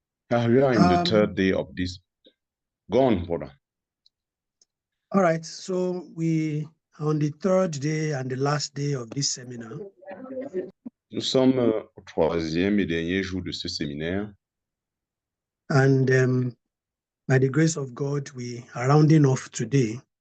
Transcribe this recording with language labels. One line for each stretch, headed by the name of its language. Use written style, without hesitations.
English: Now we are in the third day of this. Go on, brother. All right, so we are on the third day and the last day of this seminar.
French: Nous sommes au troisième et dernier jour de ce séminaire.
English: And by the grace of God, we are rounding off today.